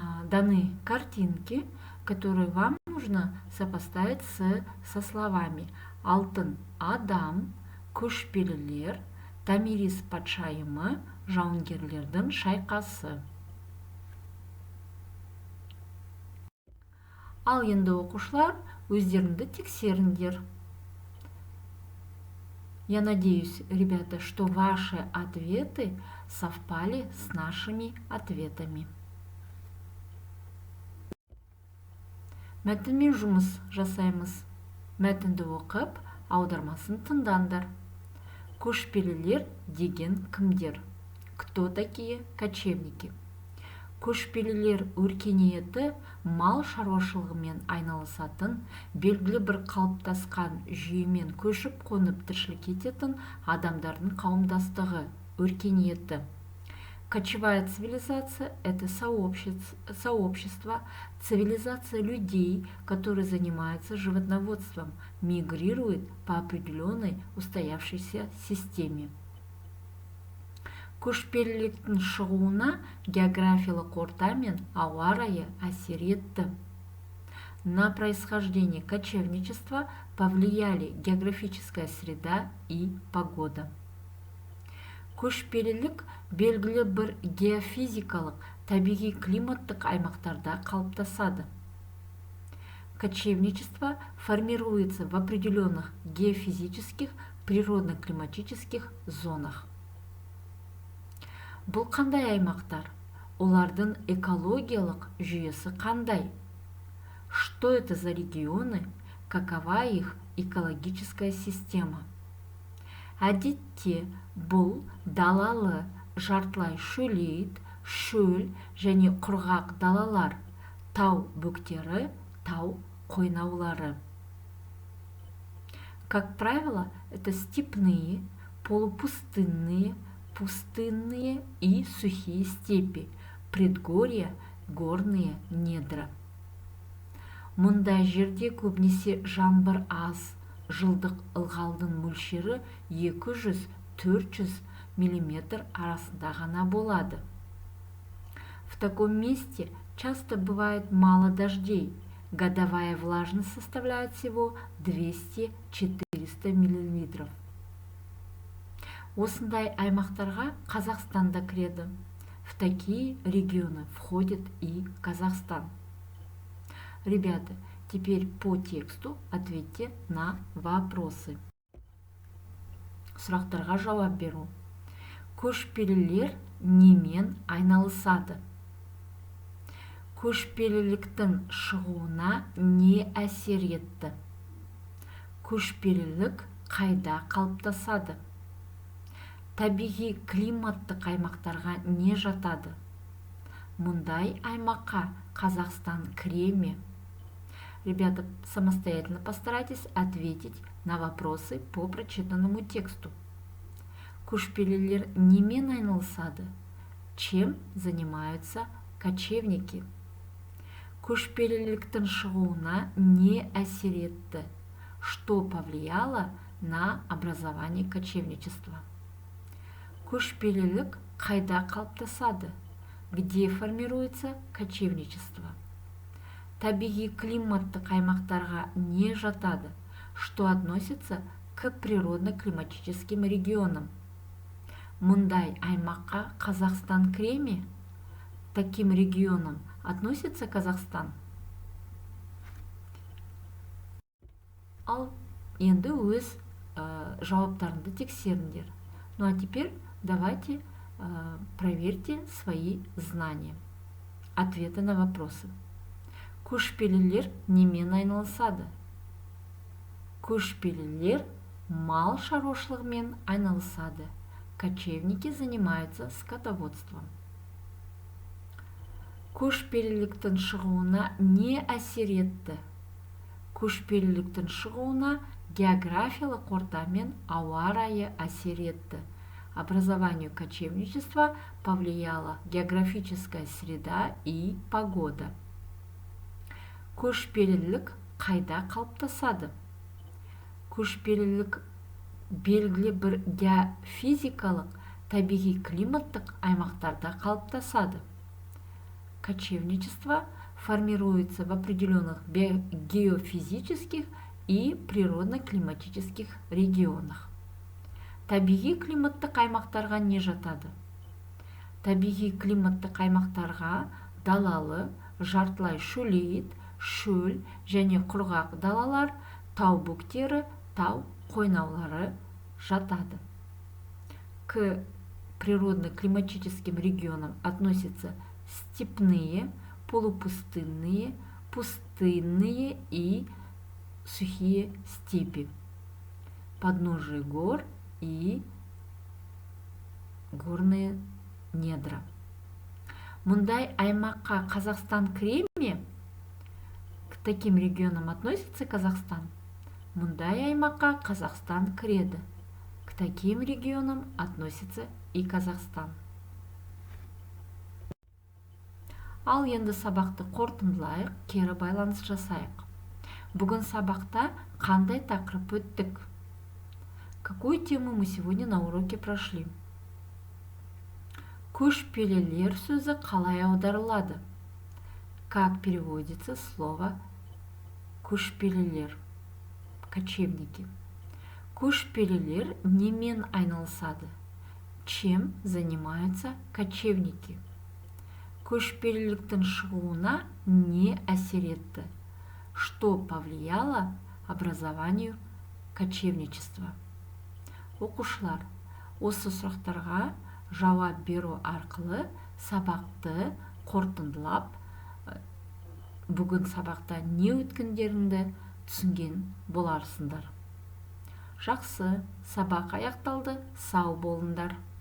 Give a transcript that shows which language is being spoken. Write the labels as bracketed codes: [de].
[ru] Даны картинки, которые вам нужно сопоставить со словами [kk] алтын адам, көшпелілер, Томирис патшайымы, жауынгерлердің шайқасы. Ал енді оқушылар, өздеріңді тексеріңдер. [ru] Я надеюсь, ребята, что ваши ответы совпали с нашими ответами. [kk] Мәтінмен жұмыс жасаймыз. Мәтінді оқып, аудармасын тыңдаңдар. Көшпелілер деген кімдер? [ru] Кто такие кочевники? [kk] Көшпелілер өркениеті мал шаруашылығымен айналысатын, белгілі бір қалыптасқан жүйемен көшіп қонып тіршілік ететін адамдардың қауымдастығы, өркениеті. [ru] Кочевая цивилизация – это сообщество, цивилизация людей, которые занимаются животноводством, мигрирует по определенной устоявшейся системе. [kk] Көшпеліліктің шығуына географиялық орта мен ауа райы әсер етті. [ru] На происхождение кочевничества повлияли географическая среда и погода. [kk] Көшпелілік белгілі бір геофизикалық, табиғи климаттық аймақтарда қалыптасады. [ru] Кочевничество формируется в определенных геофизических, природно-климатических зонах. [kk] Бұл қандай аймақтар? Олардың экологиялық жүйесі қандай? [ru] Что это за регионы? Какова их экологическая система? [kk] Әдетте бұл далалы, жартылай шөлейт, шөл және құрғақ далалар, тау бөктері, тау қойнаулары. [ru] Как правило, это степные, полупустынные, пустынные и сухие степи, предгорья, горные недра. [kk] Мұндай жерде көбінесе жаңбыр аз, жылдық ылғалдың мөлшері 200-400 мм арасында ғана болады. [ru] В таком месте часто бывает мало дождей, годовая влажность составляет всего 200-400 мм. [kk] Осындай аймақтарға Қазақстан да кіреді. [ru] В такие регионы входит и Казахстан. Ребята, теперь по тексту ответьте на вопросы. [kk] Сұрақтарға жауап беру. Көшпелілер немен айналысады? Көшпеліліктің шығуына не әсер етті? Көшпелілік қайда қалыптасады? Табиғи климаттық аймақтарға не жатады? Мұндай аймаққа Қазақстан кіре ме? [ru] Ребята, самостоятельно постарайтесь ответить на вопросы по прочитанному тексту. [kk] Көшпелілер немен айналысады? [ru] Чем занимаются кочевники? [kk] Көшпеліліктің шығуына не әсер етті? [ru] Что повлияло на образование кочевничества? [kk] Көшпелілік қайда қалыптасады? [ru] Где формируется кочевничество? [kk] Табиғи климаттық аймақтарға не жатады? [ru] Что относится к природно-климатическим регионам? [kk] Мұндай аймаққа Қазақстан кіре ме? [ru] Таким регионам относится Казахстан? [kk] Ал енді өз жауаптарыңды тексеріңдер. [ru] Ну а теперь давайте проверьте свои знания. Ответы на вопросы. [kk] Көшпелілер немен айналысады? Көшпелілер мал шаруашылығымен айналысады. [ru] Кочевники занимаются скотоводством. [kk] Көшпеліліктің шығуына не әсер етті? Көшпеліліктің шығуына географиялық орта мен ауа райы әсер етті. [ru] Образованию кочевничества повлияла географическая среда и погода. [kk] Көшпелілік қайда қалыптасады? Көшпелілік белгілі бір геофизикалық, табиғи климаттық аймақтарда қалыптасады. [ru] Кочевничество формируется в определенных геофизических и природно-климатических регионах. [kk] Табиғи климаттық аймақтарға не жатады? Табиғи климаттық аймақтарға далалы, жартылай шөлейт, шөл және құрғақ далалар, тау бөктері, тау қойнаулары жатады. [ru] К природно-климатическим регионам относятся степные, полупустынные, пустынные и сухие степи, подножие гор и горные недра. [kk] Мұндай аймаққа Қазақстан кіре ме? [ru] К таким регионам относится Казахстан. [kk] Мұндай аймаққа Қазақстан кіреді. [ru] К таким регионам относится и Казахстан. [kk] Ал енді сабақты қорытындылайық, кері байланыс жасайық. Бүгін сабақта қандай тақырып өттік? [ru] Какую тему мы сегодня на уроке прошли? [kk] Көшпелілер сөзі қалай аударылады? [ru] Как переводится слово көшпелілер? Кочевники. [kk] Көшпелілер немен айналысады? [ru] Чем занимаются кочевники? [kk] Көшпеліліктің шығуына не әсер етті? [ru] Что повлияло образованию кочевничества? [kk] Оқушылар, осы сұрақтарға жауап беру арқылы сабақты қорытындылап, бүгін сабақта не өткендеріңді түсінген боларсыңдар. Жақсы, сабақ аяқталды, сау болыңдар.